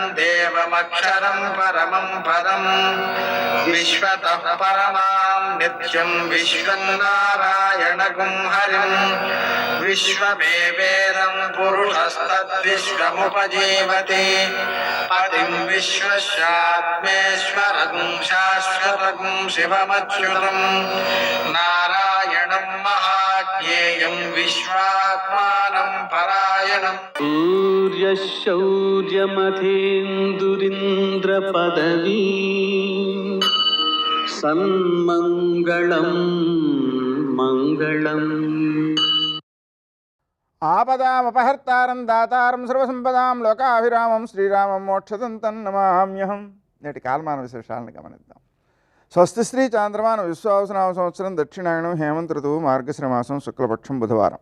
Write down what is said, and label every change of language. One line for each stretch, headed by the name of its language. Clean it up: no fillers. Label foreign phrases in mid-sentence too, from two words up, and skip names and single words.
Sanskrit: देवमक्षरं परमं पदं विश्वतः परमां नित्यं विश्वनारायणगुं हरिं विश्वमेवेदं पुरुषस्तद्विश्वमुपजीवति पतिं विश्वस्यात्मेश्वरगुं शाश्वतगुं शिवमच्युतं नारायणं महाज्ञेयं विश्वात्मानं परायणं सूर्यशौर्यमथेन्दुरिन्द्रपदवी सन्मङ्गलं मङ्गलम् ఆపదామపహర్తారం దాతారం సర్వసంపదాం లోకాభిరామం శ్రీరామం మోక్షదంతం నమామ్యహం.
Telugu: నేటి కాలమాన విశేషాలను గమనిద్దాం. స్వస్తి శ్రీ చాంద్రమాన విశ్వావసనామ సంవత్సరం దక్షిణాయనం హేమంత ఋతువు మార్గశిర మాసం శుక్లపక్షం బుధవారం.